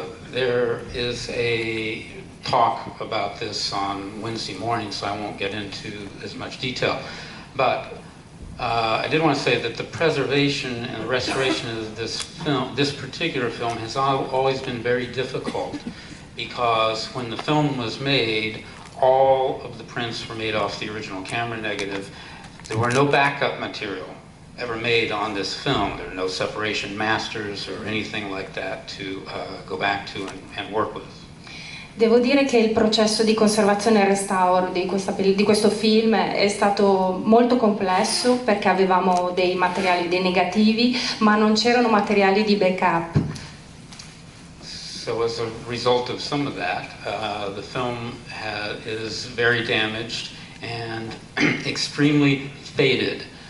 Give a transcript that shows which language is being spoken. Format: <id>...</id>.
<en>There is a talk about this on Wednesday morning, so I won't get into as much detail, but I did want to say that the preservation and the restoration of this film, this particular film, has always been very difficult, because when the film was made, all of the prints were made off the original camera negative. There were no backup material ever made on this film. There are no separation masters or anything like that to go back to and work with.</en> <it>Devo dire che il processo di conservazione e restauro di questo film è stato molto complesso, perché avevamo dei materiali, dei negativi, ma non c'erano materiali di backup.</it> <en>So as a result of some of that, the film is very damaged and extremely faded.</en>